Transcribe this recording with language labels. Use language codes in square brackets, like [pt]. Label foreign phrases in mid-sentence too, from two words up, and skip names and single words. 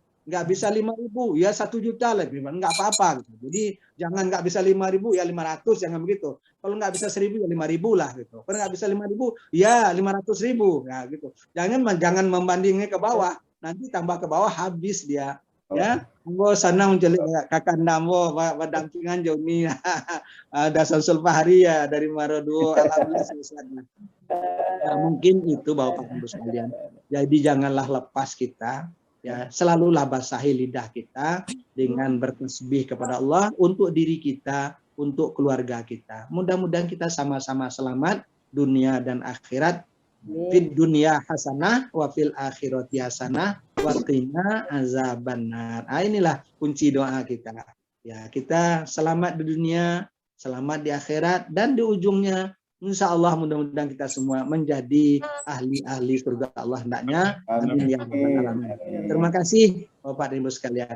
[id] Nggak bisa 5.000, ya 1 juta lebih, nggak apa-apa. Gitu. Jadi jangan nggak bisa 5.000, ya 500, jangan begitu. Kalau nggak bisa 1.000, ya 5.000 lah. Gitu. Kalau nggak bisa 5.000, ya 500.000. Ya, gitu. Jangan membandingnya ke bawah. Nanti tambah ke bawah habis dia. Ya, Ambo sana menjelik kakak Nambo berdampingan Joni Dasan Sulfahri ya dari Maroduo. Alhamdulillah. Ya, mungkin itu Bapak Ibu sekalian. Jadi janganlah lepas kita, ya selalulah basahi lidah kita dengan bertasbih kepada Allah untuk diri kita, untuk keluarga kita. Mudah-mudahan kita sama-sama selamat dunia dan akhirat. [ar] في الدنيا حسنة وفي الآخرة حسنة وقنا عذاب النار. [id] Inilah kunci doa kita. Ya, kita selamat di dunia, selamat di akhirat, dan di ujungnya [ar] إن شاء الله [id] mudah-mudahan kita semua menjadi ahli-ahli surga Allah hendaknya. [ar] آمين يا رب العالمين. [id] Terima kasih Bapak dan Ibu sekalian.